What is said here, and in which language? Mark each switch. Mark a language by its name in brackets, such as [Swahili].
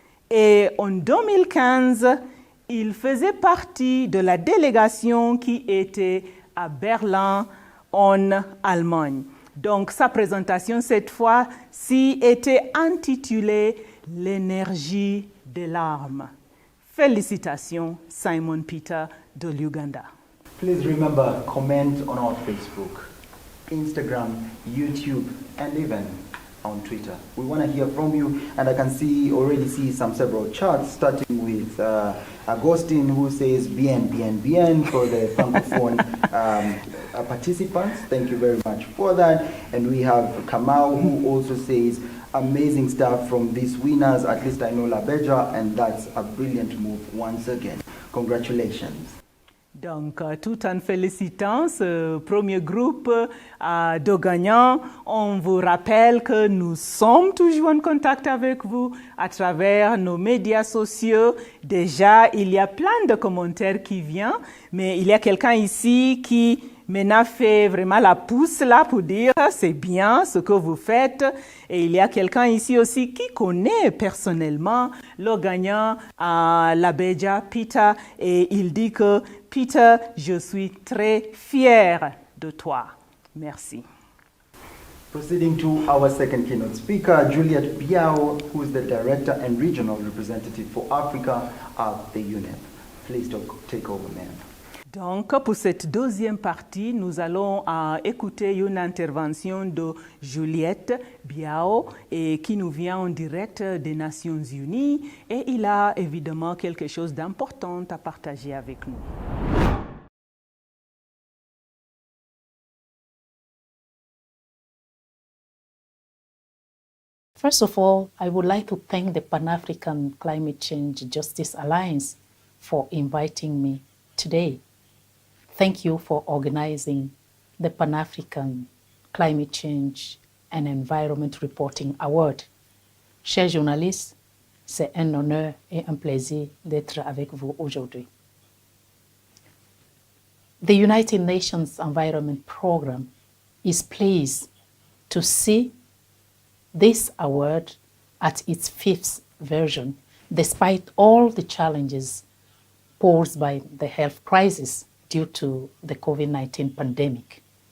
[French] Et en 2015, il faisait partie de la délégation qui était à Berlin, en Allemagne. Donc, sa présentation, cette fois-ci, était intitulée « L'énergie des larmes ». Félicitations, Simon Peter de l'Ouganda. [English] Please remember, comment on our Facebook, Instagram, YouTube, and even on Twitter. We want to hear from you, and I can already see several charts, starting with Agustin, who says bien for the Francophone participants. Thank you very much for that. And we have Kamau, who also says amazing stuff from these winners. At least I know Labeja, and that's a brilliant move once again. Congratulations. [French] Donc, tout en félicitant ce premier groupe de gagnants, on vous rappelle que nous sommes toujours en contact avec vous à travers nos médias sociaux. Déjà, il y a plein de commentaires qui viennent, mais il y a quelqu'un ici qui maintenant fait vraiment la pouce là pour dire c'est bien ce que vous faites. Et il y a quelqu'un ici aussi qui connaît personnellement le gagnant Labeja, Peter, et il dit que Peter, je suis très fier de toi. Merci. [English] Proceeding to our second keynote speaker, Juliet Biao, who is the Director and Regional Representative for Africa at the UNEP. Please take over, ma'am. [French] Donc, pour cette deuxième partie, nous allons écouter une intervention de Juliette Biao qui nous vient en direct des Nations Unies, et il a évidemment quelque chose d'important à partager avec nous. [English] First of all, I would like to thank the Pan-African Climate Change Justice Alliance for inviting me today. Thank you for organizing the Pan-African Climate Change and Environment Reporting Award. [French] Chers journalistes, c'est un honneur et un plaisir d'être avec vous aujourd'hui. [English] The United Nations Environment Programme is pleased to see this award at its 5th version, despite all the challenges posed by the health crisis due to the COVID-19 pandemic.